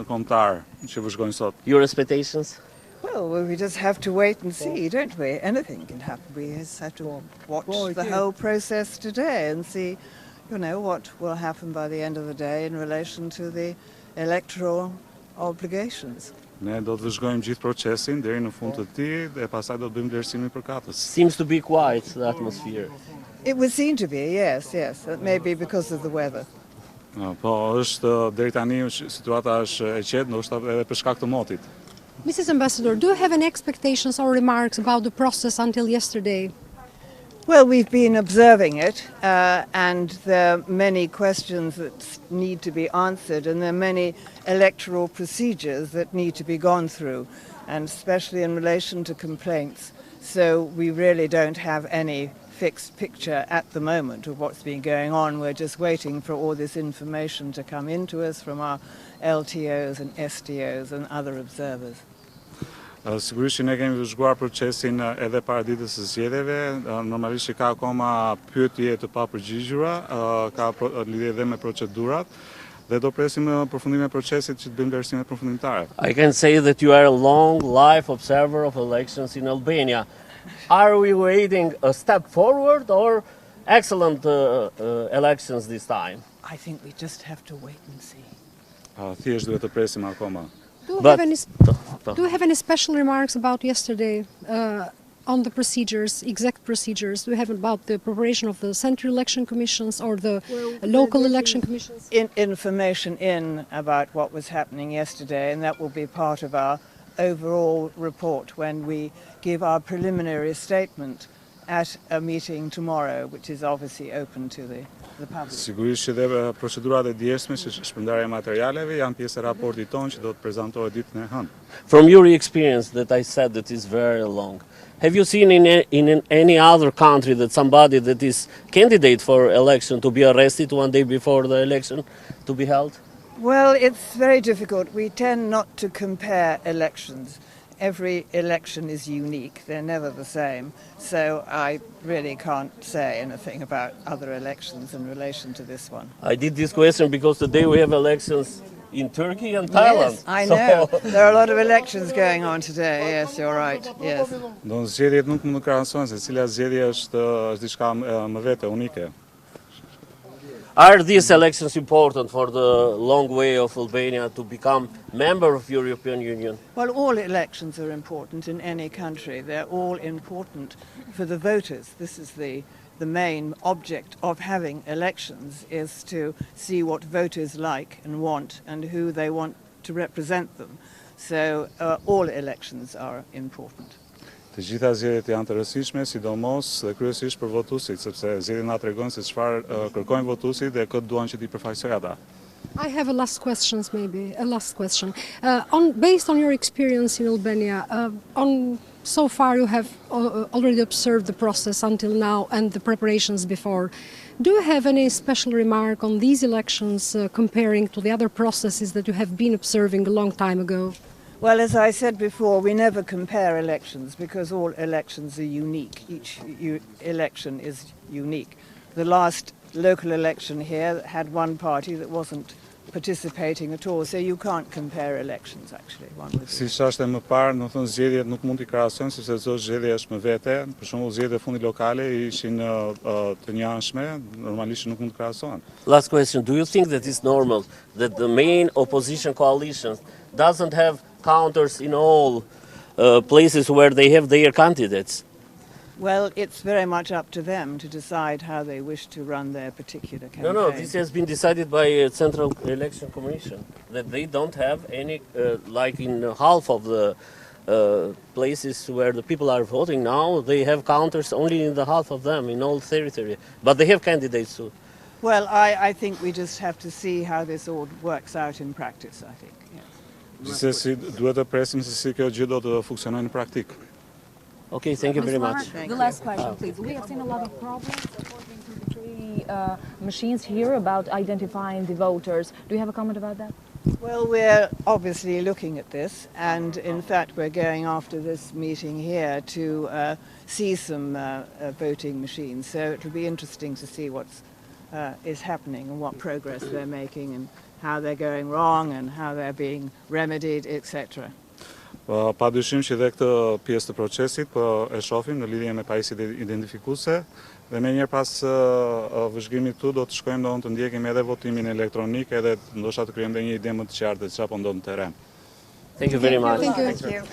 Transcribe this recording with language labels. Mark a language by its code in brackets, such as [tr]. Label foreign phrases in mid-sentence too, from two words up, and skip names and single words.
[en] Your expectations? Well, we just have to wait and see, don't we? Anything can happen. We just have to watch the whole process today and see, you know, what will happen by the end of the day in relation to the electoral obligations. [sq] Ne do të vëzhgojmë gjithë procesin deri në fund të tij dhe pastaj do të bëjmë vlerësimin e përkatës. [en] Seems to be quiet, the atmosphere. It would seem to be, yes. Maybe because of the weather. [sq] Po, është deri tani situata është e qetë, ndoshta edhe për shkak të motit. [en] Mrs. Ambassador, do you have any expectations or remarks about the process until yesterday? Well, we've been observing it, and there are many questions that need to be answered, and there are many electoral procedures that need to be gone through, and especially in relation to complaints. So we really don't have any fixed picture at the moment of what's been going on. We're just waiting for all this information to come into us from our LTOs and STOs and other observers. [sq] Sigurisht që ne kemi vëzhguar procesin edhe para ditës së zgjedhjeve, normalisht që ka akoma pyetje të papërgjigjura, ka lidhje edhe me procedurat dhe do presim përfundimin e procesit që të bëjmë vlerësimet përfundimtare. [en] I can say that you are a long life observer of elections in Albania. Are we waiting a step forward or excellent elections this time? I think we just have to wait and see. [sq] Thjesht duhet të presim akoma. [en] Do you have any special remarks about yesterday on the procedures, exact procedures? Do you have about the preparation of the central election commissions or the local election commissions? Information in about what was happening yesterday, and that will be part of our overall report when we give our preliminary statement at a meeting tomorrow, which is obviously open to the public. [sq] Sigurisht që dhe procedurat e dieshme që shpërndarja e materialeve janë pjesë e raportit tonë që do të prezantohet ditën e hënë. [en] From your experience that I said that is very long, have you seen in any other country that somebody that is candidate for election to be arrested one day before the election to be held? Well, it's very difficult. We tend not to compare elections. Every election is unique. They're never the same. So I really can't say anything about other elections in relation to this one. I did this question because today we have elections in Turkey and Thailand. Yes, I know. There are a lot of elections going on today. Yes, you're right. Yes. [sq] Do zgjedhjet nuk mund të krahasohen se cila zgjedhje është diçka më vete unike. [en] Are these elections important for the long way of Albania to become member of European Union? Well, all elections are important in any country. They're all important for the voters. This is the main object of having elections, is to see what voters like and want and who they want to represent them. So all elections are important. [sq] Të gjitha zgjedhjet janë të rëndësishme, sidomos dhe kryesisht për votuesit, sepse zgjedhjet na tregojnë se çfarë kërkojnë votuesit dhe këtë duan që t'i përfaqësojë ata. [en] I have a last question. Based on your experience in Albania, so far you have already observed the process until now and the preparations before. Do you have any special remark on these elections comparing to the other processes that you have been observing a long time ago? Well, as I said before, we never compare elections because all elections are unique. Each election is unique. The last local election here had one party that wasn't participating at all, so you can't compare elections actually. [sq] Siç është më parë, do të thonë zgjedhjet nuk mund t'i krahasojmë sepse çdo zgjedhje është më vete. Për shembull, zgjedhjet e fundit lokale ishin të njëanshme, normalisht nuk mund të krahasohen. [en] Last question, do you think that it's normal that the main opposition coalition doesn't have counters in all places where they have their candidates? Well, it's very much up to them to decide how they wish to run their particular campaign. No, this has been decided by a Central Election Commission, that they don't have any, like in half of the places where the people are voting now, they have counters only in the half of them, in all territory. But they have candidates too. Well, I think we just have to see how this all works out in practice, I think. Yes. [sq] Gjithsesi duhet të presim se si kjo gjë do të funksionojë në praktik. [en] Okay, thank you very much. The last question, please. We have seen a lot of problems according to the three machines here about identifying the voters. Do you have a comment about that? Well, we're obviously looking at this, and in fact we're going after this meeting here to see some voting machines. So it will be interesting to see what is happening and what progress they're making and how they're going wrong and how they're being remedied, etc. [sq] Pa dyshim që dhe këtë pjesë të procesit po e shohim në lidhje me pajisjet identifikuese dhe me njëherë pas vëzhgimit këtu do të shkojmë do të ndjekim edhe votimin elektronik edhe ndoshta të krijojmë një ide më të qartë se çfarë po ndodh në terren. [en] Thank you very much. Thank you. Thank you.